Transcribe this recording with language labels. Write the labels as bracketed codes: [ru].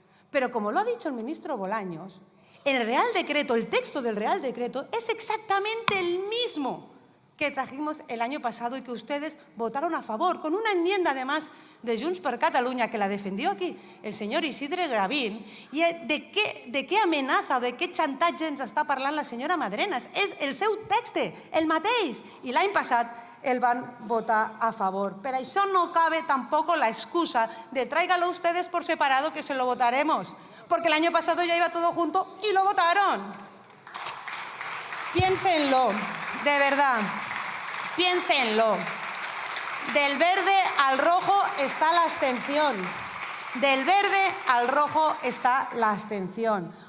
[es] Pero como lo ha dicho el ministro Bolaños, el Real Decreto, el texto del Real Decreto es exactamente el mismo que trajimos el año pasado y que ustedes votaron a favor, con una enmienda además de Junts per Catalunya que la defendió aquí el señor Isidre Gavín. [ca] I de què amenaça, de què xantatge ens està parlant la senyora Madrenas? És el seu text, el mateix. I l'any passat el van votar a favor. Per això [es] no cabe tampoco la excusa de tráigalo ustedes por separado que se lo votaremos. Porque el año pasado ya iba todo junto y lo votaron. Piénsenlo, de verdad, piénsenlo. Del verde al rojo está la abstención. Del verde al rojo está la abstención.